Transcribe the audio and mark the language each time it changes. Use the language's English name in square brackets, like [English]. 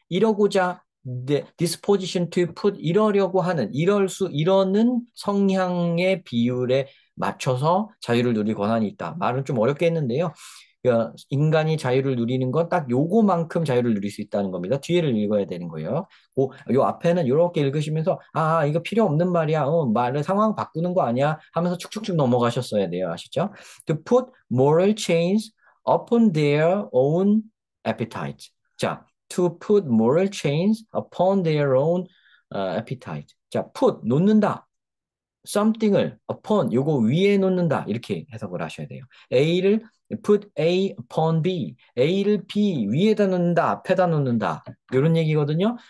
[Korean] 이러고자 [English] disposition to put [Korean] 이러는 성향의 비율에 맞춰서 자유를 누릴 권한이 있다. 말은 좀 어렵게 했는데요. 인간이 자유를 누리는 건 딱 요거만큼 자유를 누릴 수 있다는 겁니다. 뒤에를 읽어야 되는 거예요. 요 앞에는 이렇게 읽으시면서 이거 필요 없는 말이야. 말을 상황 바꾸는 거 아니야? 하면서 축축축 넘어가셨어야 돼요. 아시죠? [English] To put moral chains upon their own appetite. [Korean] 자, [English] to put moral chains upon their own appetite. [Korean] 자, put 놓는다. something을 upon 요거 위에 놓는다 이렇게 해석을 하셔야 돼요. A를 put A upon B, A를 B 위에다 놓는다, 앞에다 놓는다 이런 얘기거든요.